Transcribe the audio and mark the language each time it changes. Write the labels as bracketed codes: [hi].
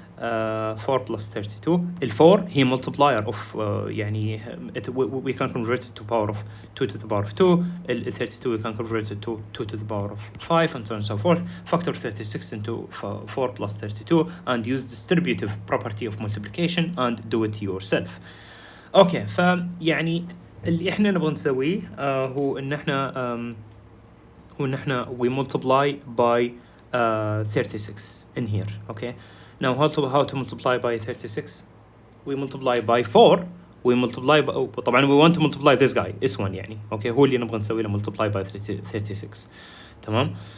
[en] 4 plus 32. [ar] ال 4 هي [en] multiplier of يعني we can convert it to power of 2 to the power of 2. ال 32 we can convert it to 2 to the power of 5 and so on and so forth. Factor 36 into 4 plus 32 and use distributive property of multiplication and do it yourself. [ar] Okay, فيعني اللي احنا نبغى نسويه هو ان احنا [en] we multiply by 36 in here. Okay, now how to multiply by 36? We multiply by 4. We multiply by طبعا we want to multiply this guy S1 يعني. [ar] Okay, هو اللي نبغى نسوي له [en] multiply by 36. [ar] تمام.